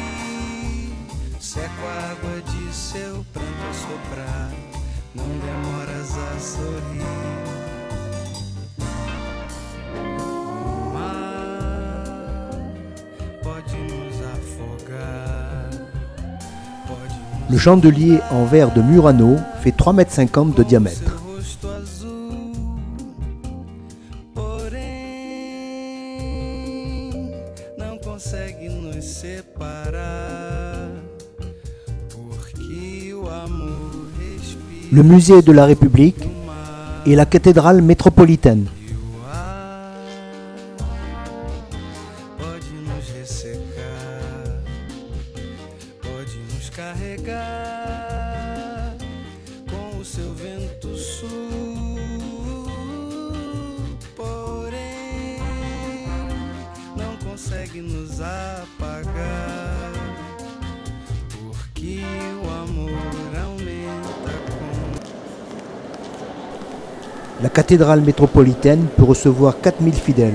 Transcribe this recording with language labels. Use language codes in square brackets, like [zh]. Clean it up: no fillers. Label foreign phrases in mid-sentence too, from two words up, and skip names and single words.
[pt] Seco a água de seu pranto a soprar, não demoras a sorrir. O mar pode nos afogar, pode nos... [fr] Le chandelier en verre de Murano fait 3,50 m de diamètre. [pt] Consegue nos separar, porque o amor respira. [fr] Le musée de la République et la cathédrale métropolitaine. [pt] Pode nos ressecar, pode nos carregar com o seu vento sul. Porém, não consegue nos apagar, porque o amor aumenta com... [fr] La cathédrale métropolitaine peut recevoir 4000 fidèles.